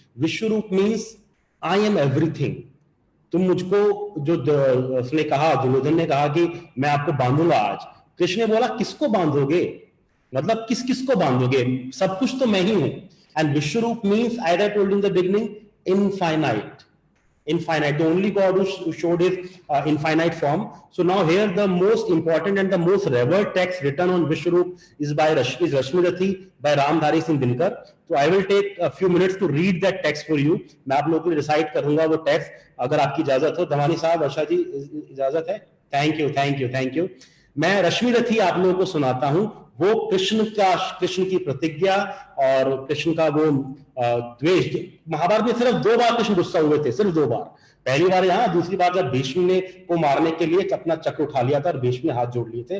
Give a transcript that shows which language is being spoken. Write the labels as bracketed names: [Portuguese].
[English] Vishwarup means I am everything. [Hindi] तुम मुझको, जो उसने कहा, दुर्योधन ने कहा कि मैं आपको बांधूंगा आज, कृष्ण ने बोला किसको बांधोगे, मतलब किस किस को बांधोगे, सब कुछ तो मैं ही हूं। [English] And Vishwarup means, as I told in the beginning, infinite, the only God who showed his infinite form. So now here the most important and the most revered text written on Vishwarup is by Rashmirathi by Ramdhari Singh Dinkar. So I will take a few minutes to read that text for you. [Hindi] मैं आप लोगों को recite करूंगा वो text, अगर आपकी इजाजत हो। धवानी साहब, वर्षा जी, इजाजत है? Thank you. मैं रश्मिरथी आप लोगों को सुनाता हूं। वो कृष्ण की प्रतिज्ञा और कृष्ण का वो द्वेष। महाभारत में सिर्फ 2 बार कृष्ण गुस्सा हुए थे, सिर्फ 2 बार। पहली बार यहाँ, दूसरी बार जब भीष्म ने को मारने के लिए अपना चक्र उठा लिया था और भीष्म ने हाथ जोड़ लिए थे।